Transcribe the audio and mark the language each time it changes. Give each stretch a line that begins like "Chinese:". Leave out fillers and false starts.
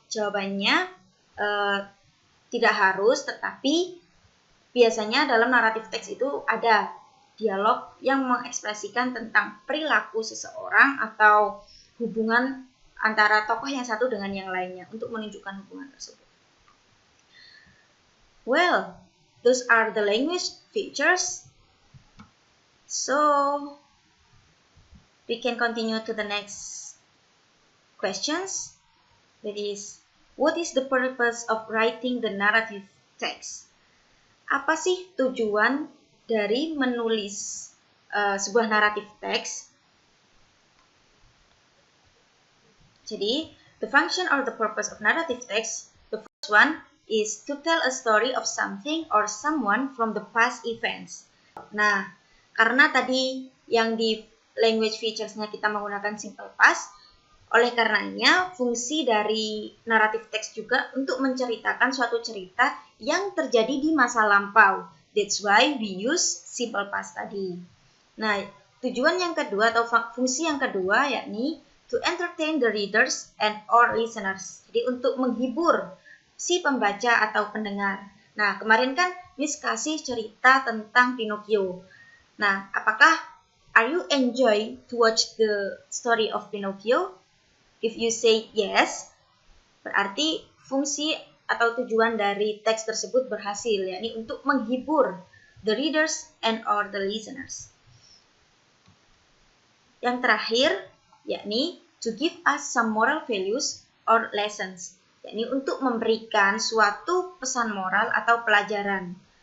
Indonesian: Jawabannya tidak harus, tetapi biasanya dalam naratif teks itu ada dialog yang mengekspresikan tentang perilaku seseorang atau hubungan antara tokoh yang satu dengan yang lainnya untuk menunjukkan hubungan tersebut.
English: Well, those are the language features. So, we can continue to the next questions. That is, what is the purpose of writing the narrative text?
Indonesian: Apa sih tujuan dari menulis sebuah naratif teks? Jadi,
English: the function or the purpose of narrative text, the first one is to tell a story of something or someone from the past events.
Indonesian: Nah, karena tadi yang di language features-nya kita menggunakan simple past, oleh karenanya fungsi dari naratif teks juga untuk menceritakan suatu cerita yang terjadi di masa lampau.
English: That's why we use simple past
Indonesian: tadi. Nah, tujuan yang kedua atau fungsi yang kedua yakni
English: to entertain the readers and or listeners.
Indonesian: Jadi untuk menghibur si pembaca atau pendengar. Nah, kemarin kan Miss kasih cerita tentang Pinocchio. Nah, apakah
English: are you enjoy to watch the story of Pinocchio? If you say yes,
Indonesian: Berarti fungsi atau tujuan dari teks tersebut berhasil, yakni untuk menghibur
English: the readers and or the listeners.
Indonesian: Yang terakhir, yakni
English: to give us some moral values or lessons,
Indonesian: yakni untuk memberikan suatu pesan moral atau pelajaran.